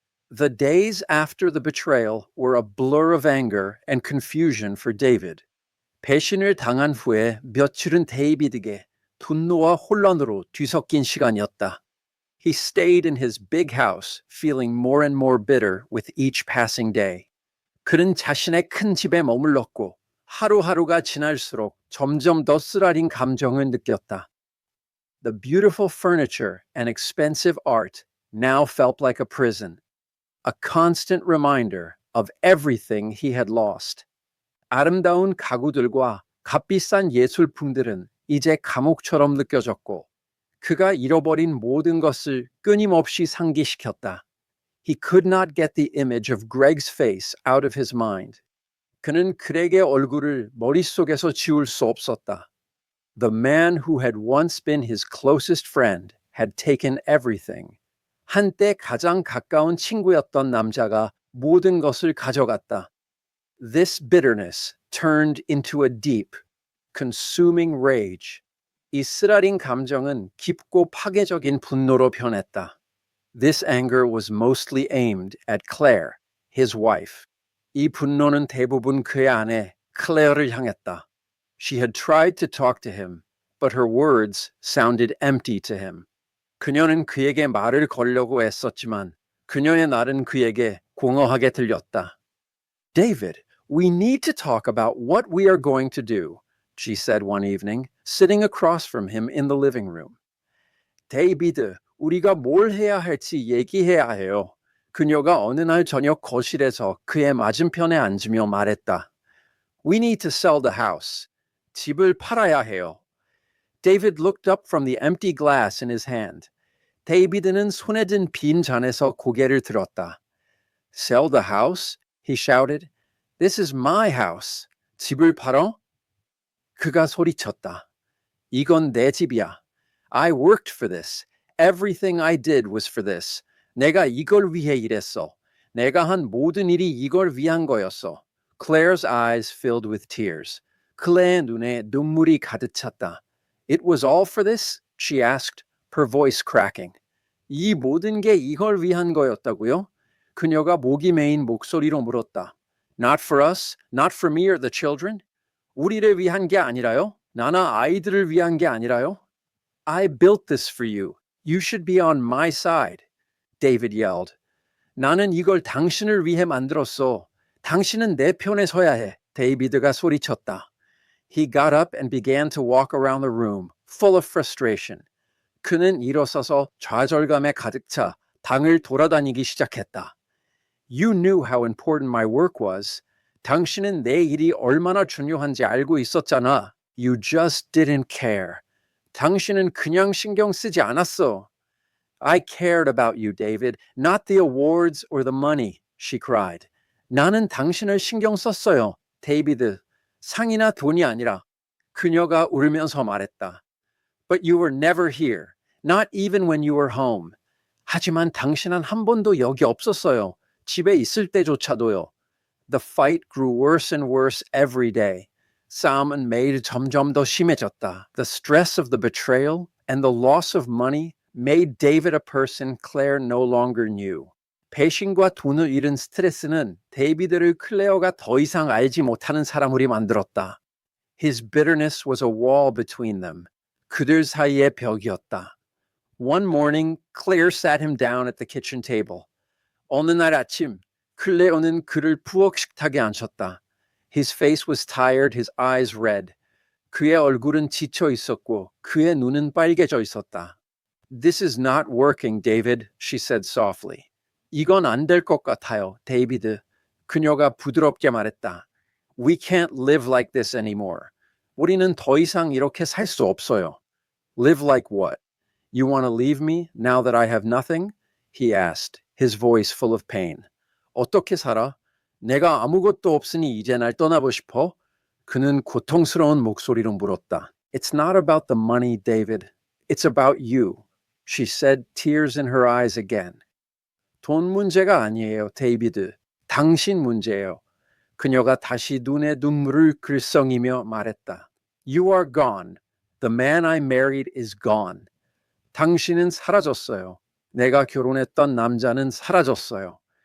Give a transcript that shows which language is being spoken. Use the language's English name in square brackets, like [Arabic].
[English] The days after the betrayal were a blur of anger and confusion for David. [Korean] 배신을 당한 후에 며칠은 데이비드에게 분노와 혼란으로 뒤섞인 시간이었다. [English] He stayed in his big house, feeling more and more bitter with each passing day. [Korean] 그는 자신의 큰 집에 머물렀고 하루하루가 지날수록 점점 더 쓰라린 감정을 느꼈다. [English] The beautiful furniture and expensive art now felt like a prison, a constant reminder of everything he had lost. [Korean] 아름다운 가구들과 값비싼 예술품들은 이제 감옥처럼 느껴졌고 그가 잃어버린 모든 것을 끊임없이 상기시켰다. [English] He could not get the image of Greg's face out of his mind. [Korean] 그는 그렉의 얼굴을 머릿속에서 지울 수 없었다. [English] The man who had once been his closest friend had taken everything. [Korean] 한때 가장 가까운 친구였던 남자가 모든 것을 가져갔다. [English] This bitterness turned into a deep, consuming rage. [Korean] 이 쓰라린 감정은 깊고 파괴적인 분노로 변했다. [English] This anger was mostly aimed at Claire, his wife. [Korean] 이 분노는 대부분 그의 아내 클레어를 향했다. [English] She had tried to talk to him, but her words sounded empty to him. [Korean] 그녀는 그에게 말을 걸려고 애썼지만 그녀의 말은 그에게 공허하게 들렸다. [English] David, we need to talk about what we are going to do, she said one evening, sitting across from him in the living room. [Korean] 데이비드, 우리가 뭘 해야 할지 얘기해야 해요. 그녀가 어느 날 저녁 거실에서 그의 맞은편에 앉으며 말했다. [English] We need to sell the house. [Korean] 집을 팔아야 해요. [English] David looked up from the empty glass in his hand. [Korean] 데이비드는 손에 든 빈 잔에서 고개를 들었다. [English] Sell the house? He shouted. This is my house. [Korean] 집을 팔어? 그가 소리쳤다. 이건 내 집이야. [English] I worked for this. Everything I did was for this. [Korean] 내가 이걸 위해 일했어. 내가 한 모든 일이 이걸 위한 거였어. [English] Claire's eyes filled with tears. [Korean] 클레의 눈에 눈물이 가득 찼다. [English] It was all for this? She asked, her voice cracking. [Korean] 이 모든 게 이걸 위한 거였다고요? 그녀가 목이 메인 목소리로 물었다. [English] Not for us? Not for me or the children? [Korean] 우리를 위한 게 아니라요? 나나 아이들을 위한 게 아니라요? [English] I built this for you. You should be on my side. David yelled. [Korean] 나는 이걸 당신을 위해 만들었어. 당신은 내 편에 서야 해. 데이비드가 소리쳤다. [English] He got up and began to walk around the room, full of frustration. [Korean] 그는 일어서서 좌절감에 가득 차 방을 돌아다니기 시작했다. [English] You knew how important my work was. [Korean] 당신은 내 일이 얼마나 중요한지 알고 있었잖아. [English] You just didn't care. [Korean] 당신은 그냥 신경 쓰지 않았어. [English] I cared about you, David, not the awards or the money, she cried. [Korean] 나는 당신을 신경 썼어요, 데이비드. 상이나 돈이 아니라. 그녀가 울면서 말했다. [English] But you were never here, not even when you were home. [Korean] 하지만 당신은 한 번도 여기 없었어요. 집에 있을 때조차도요. [English] The fight grew worse and worse every day. [Korean] 싸움은 매일 점점 더 심해졌다. [English] The stress of the betrayal and the loss of money made David a person Claire no longer knew. [Korean] 배신과 돈을 잃은 스트레스는 데이비드를 클레어가 더 이상 알지 못하는 사람으로 만들었다. [English] His bitterness was a wall between them. [Korean] 그들 사이의 벽이었다. [English] One morning, Claire sat him down at the kitchen table. [Korean] 어느 날 아침, 클레어는 그를 부엌 식탁에 앉혔다. [English] His face was tired, his eyes red. [Korean] 그의 얼굴은 지쳐 있었고 그의 눈은 빨개져 있었다. [English] This is not working, David, she said softly. [Korean] 이건 안 될 것 같아요, 데이비드. 그녀가 부드럽게 말했다. [English] We can't live like this anymore. [Korean] 우리는 더 이상 이렇게 살 수 없어요. [English] Live like what? You want to leave me now that I have nothing? He asked, his voice full of pain. [Korean] 어떻게 살아? 내가 아무것도 없으니 이제 날 떠나고 싶어? 그는 고통스러운 목소리로 물었다. [English] It's not about the money, David. It's about you. She said, tears in her eyes again. [Korean] 돈 문제가 아니에요, 데이비드. 당신 문제예요. 그녀가 다시 눈에 눈물을 글썽이며 말했다. [English] You are gone. The man I married is gone. [Korean] 당신은 사라졌어요. 내가 결혼했던 남자는 사라졌어요.